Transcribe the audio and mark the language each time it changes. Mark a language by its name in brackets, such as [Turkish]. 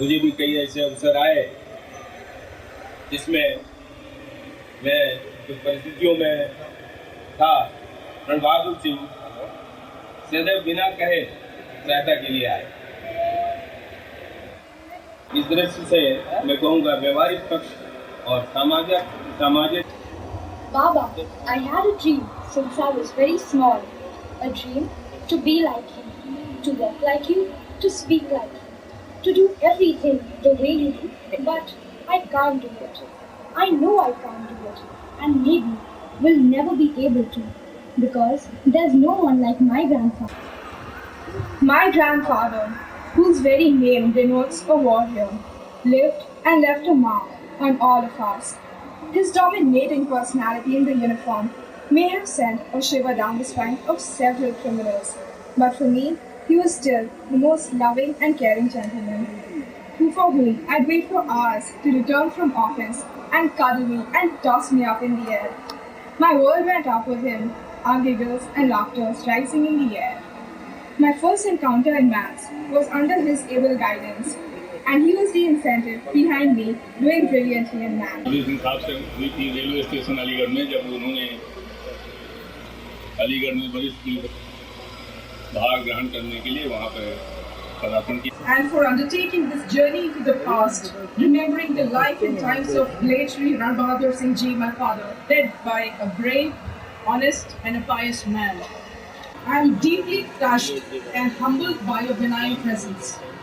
[Hindi] मुझे भी कई ऐसे अवसर आए जिसमें मैं कुछ परिस्थितियों में था, रण बहादुर सिंह सदैव बिना कहे सहायता के लिए आए। इस दृष्टि से मैं कहूँगा व्यवहारिक पक्ष और सामाजिक। [English] Baba, I had a dream since I was very small. A dream to be like you, to walk like you, to speak like you, to do everything the way you do. But I can't do it. I know I can't do it. And maybe will never be able to. Because there's no one like my grandfather. My grandfather, whose very name denotes a warrior, lived and left a mark on all of us. His dominating personality in the uniform may have sent a shiver down the spine of several criminals, but for me, he was still the most loving and caring gentleman, for whom I'd wait for hours to return from office and cuddle me and toss me up in the air. My world went up with him, our giggles and laughter rising in the air. My first encounter in maths was under his able guidance, and he was the incentive behind me doing brilliantly in math. [Hindi] साहब से हुई थी railway station Aligarh में, जब उन्होंने अलीगढ़ में वरिष्ठ भाग ग्रहण करने के लिए वहाँ पर पदार्पण किया। [English] And for undertaking this journey into the past, remembering the life and times of late Shri Ran Bahadur Singh Ji, my father, led by a brave, honest and a pious man. I am deeply touched and humbled by your benign presence.